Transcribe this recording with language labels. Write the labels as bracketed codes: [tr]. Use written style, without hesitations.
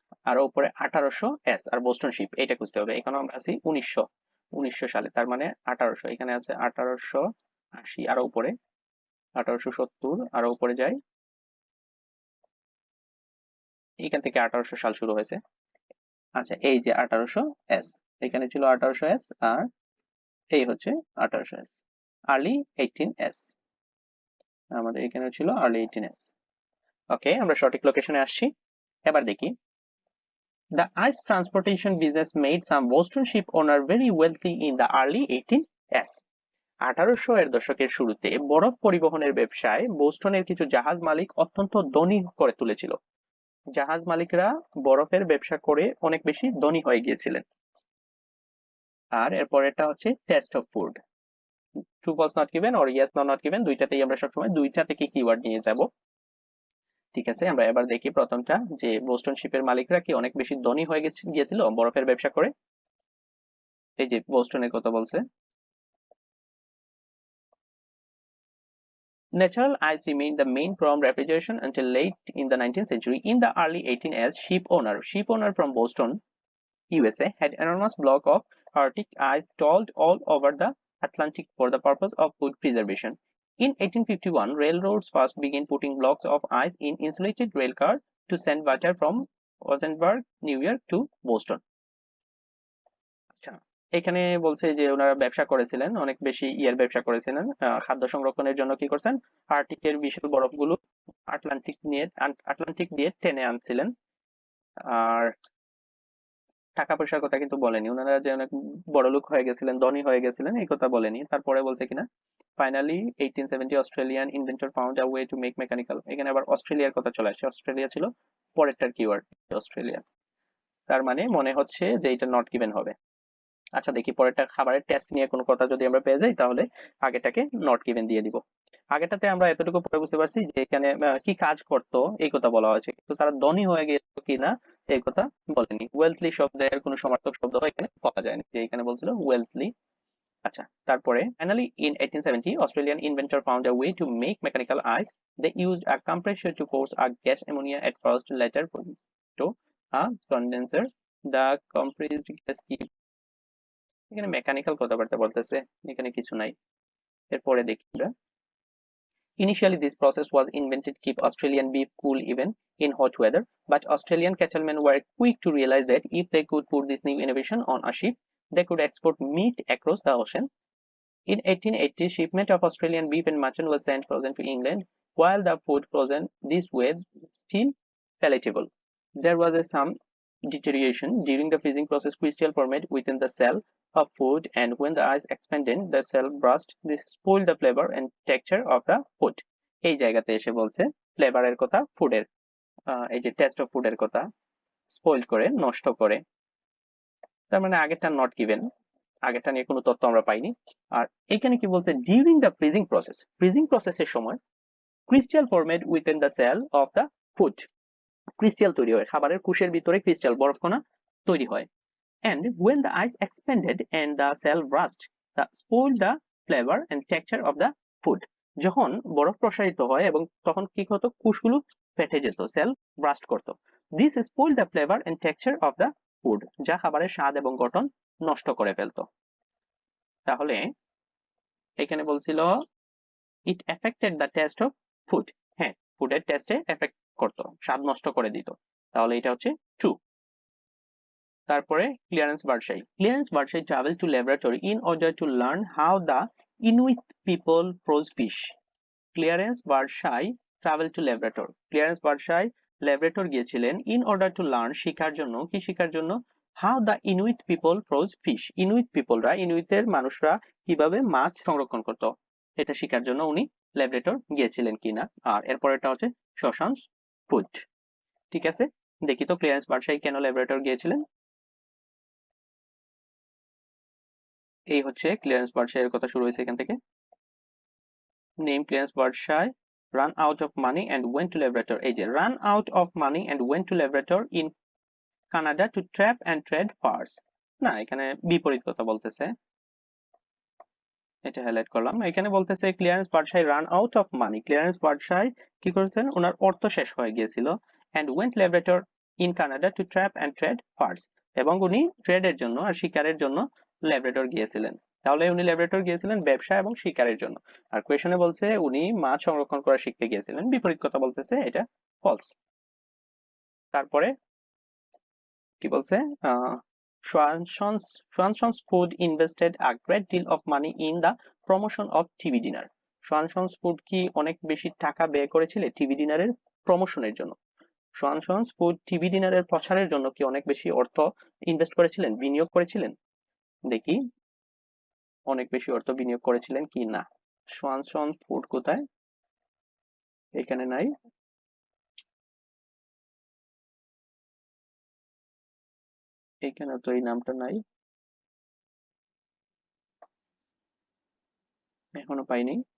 [bn] আরো উপরে 1800 এস আর Boston sheep এটা খুঁজতে হবে। এখানে আমরা আছি 1900 সালে, তার মানে 1800, এখানে আছে 1880, আরো উপরে 1870, আরো উপরে যাই, এখান থেকে 1800 সাল শুরু হয়েছে। আচ্ছা এই যে 1800 এস, এখানে ছিল 1800 এস আর এই হচ্ছে 1800 এস, আর্লি 18 এস, আমাদের এখানে ছিল আর্লি 18 এস। ওকে, আমরা সঠিক লোকেশনে আসছি। এবার দেখি [en] the ice transportation business made some Boston ship owner very wealthy in the early 18s। [bn] 1800 এর দশকের শুরুতে বরফ পরিবহনের ব্যবসায় বোস্টনের কিছু জাহাজ মালিক অত্যন্ত ধনী করে তুলেছিল। জাহাজ মালিকরা বরফের ব্যবসা করে অনেক বেশি ধনী হয়ে গিয়েছিলেন। আর এরপরেরটা হচ্ছে [en] Taste of food. True false not given [bn] or yes not given, দুইটাতেই আমরা সবসময় দুইটা থেকে কিওয়ার্ড নিয়ে যাব। ঠিক আছে, আমরা এবার দেখি প্রথমটা, যে বোস্টন শিপের মালিকরা কি অনেক বেশি ধনী হয়ে গিয়েছিল বরফের ব্যবসা করে। এই যে বোস্টনের কথা বলছে। [en] Natural ice remained the main form of refrigeration until late in the 19th century. In the early 18s, ship owner from Boston, USA, had enormous block of Arctic ice stalled all over the Atlantic for the purpose of food preservation. In 1851, railroads first began putting blocks of ice in insulated rail cars to send water from Rosenberg, New York to Boston. [bn] আচ্ছা, এখানে বলছে যে ওনারা ব্যবসা করেছিলেন, অনেক বেশি ব্যবসা করেছিলেন, খাদ্য সংরক্ষণের জন্য কি করছেন, আর্টিকের বিশাল বরফগুলো আটলান্টিক দিয়ে টেনে আনছিলেন। আর টাকা পয়সার কথা কিন্তু বলেনি, ওনারা যে অনেক বড় লোক হয়ে গেছিলেন, ধনী হয়ে গেছিলেন এই কথা বলেনি। তারপরে বলছে কিনা [en] finally 1870 Australian inventor found a way to make mechanical, [bn] এখানে আবার অস্ট্রেলিয়ার কথা চলে আসছে, অস্ট্রেলিয়া ছিল পরেরটার কিওয়ার্ড, অস্ট্রেলিয়া। তার মানে মনে হচ্ছে যে এটা নট গিভেন হবে। আচ্ছা দেখি পরেরটা, খাবারের টেস্ট নিয়ে কোনো কথা যদি আমরা পেয়ে যাই তাহলে আগেটাকে নট গিভেন দিয়ে দিব। আগেটাতে আমরা এতটুকু পরে বুঝতে পারছি যে এখানে কি কাজ করতো এই কথা বলা হয়েছে, কিন্তু তারা ধনী হয়ে গেছিল কিনা এই কথা বলেনি। ওয়েলথলি শব্দের কোনো সমার্থক শব্দ এখানে পাওয়া যায়নি, যে এখানে বলছিল ওয়েলথলি। আচ্ছা তারপরে [en] Finally in 1870 Australian inventor found a way to make mechanical ice. They used a compressor to force a gas ammonia at first, later to a condenser. The compressed gas [bn] কি, এখানে মেকানিক্যাল কথাবার্তা বলতেছে, এখানে কিছু নাই। এরপরে দেখি আমরা, [en] initially this process was invented to keep Australian beef cool even in hot weather, but Australian cattlemen were quick to realize that if they could put this new innovation on a ship, they could export meat across the ocean. In 1880, shipment of Australian beef and mutton was sent frozen to England. While the food frozen this way still palatable, there was some deterioration during the freezing process. Crystal formed within the cell of food, and when the ice expanded, the cell burst. This spoiled the flavor and texture of the food. [bn] এই জায়গাতে এসে বলছে ফ্লেভারের কথা, ফুডের এই যে test of ফুডের কথা স্পয়েল করে, নষ্ট করে। তার মানে আগেরটা নট গিভেন, আগেরটা নিয়ে কোনো তথ্য আমরা পাইনি। আর এখানে কি বলছে, [en] during the freezing process, [bn] freezing প্রসেসের সময় [en] crystal formed within the cell of the food, [bn] crystal তৈরি হয়, খাবারের কোষের ভিতরে ক্রিস্টাল বরফকণা তৈরি হয়। [en] and when the ice expanded and the cell burst, that spoiled the flavor and texture of the food. [bn] যখন বরফ প্রসারিত হয় এবং তখন কি হতো, কোষগুলো ফেটে যেত, সেল ব্রাস্ট করতো। [en] this spoiled the flavor and texture of the food, [bn] যা খাবারের স্বাদ এবং গঠন নষ্ট করে ফেলতো। তাহলে এখানে বলছিল [en] it affected the taste of food, [bn] হ্যাঁ ফুডের টেস্টে এফেক্ট করতো, স্বাদ নষ্ট করে দিত, তাহলে এটা হচ্ছে ট্রু। [en] তারপরে Clarence Birdseye, Clarence Birdseye travel to laboratory in order to learn how the Inuit people froze fish. [bn] Clearance বার্সাই travel to Labrador, clearance বার্সাই Labrador গিয়েছিলেন [en] in order to learn, [bn] শেখার জন্য, কি শেখার জন্য, [en] how the Inuit people froze fish, [bn] ইনুইট পিপলরা, ইনুইটের মানুষরা কিভাবে মাছ সংরক্ষণ করত, এটা শেখার জন্য উনি ল্যাবরেটর গিয়েছিলেন কিনা। আর এরপরেটা হচ্ছে শশাংস ফুড। ঠিক আছে, দেখি তো ক্লিয়ারেন্স বার্সাই কেন ল্যাবরেটর গিয়েছিলেন। এই হচ্ছে ক্লিয়ারেন্স বার্সাইয়ের কথা শুরু হয়েছে এখান থেকে। [en] name Clarence Birdseye, run out of money and went to labrador, [bn] এই যে [en] run out of money and went to labrador in Canada to trap and trade furs, [bn] না এখানে বিপরীত কথা বলতেছে, এটা হাইলাইট করলাম। এখানে বলতেছে clearance বার্সাই [en] run out of money, [bn] clearance বার্সাই কি করেছেন, ওনার অর্থ শেষ হয়ে গিয়েছিল, [en] and went labrador in Canada to trap and trade furs, [bn] এবং উনি ট্রেডের জন্য আর শিকারের জন্য ল্যাব্রাডর গিয়েছিলেন। তাহলে উনি ল্যাব্রাডর গিয়েছিলেন ব্যবসা এবং শিকারের জন্য, আর কোয়েশনে বলছে উনি মাছ সংরক্ষণ করা শিখতে গিয়েছিলেন, বিপরীত কথা বলতেছে, এটা ফলস। তারপরে কি বলছে, [en] Swanson's Food invested a great deal of money in the promotion of TV dinner. [bn] Swanson's Food কি অনেক বেশি টাকা ব্যয় করেছিল টিভি ডিনারের প্রমোশনের জন্য। Swanson's Food টিভি ডিনারের প্রচারের জন্য কি অনেক বেশি অর্থ ইনভেস্ট করেছিলেন, বিনিয়োগ করেছিলেন। দেখি অনেক বেশি অর্থ বিনিয়োগ করেছিলেন কি না। Swanson's Food কোথায়, এখানে নাই, এখানে তো এই নামটা নাই, এখনো পাইনি।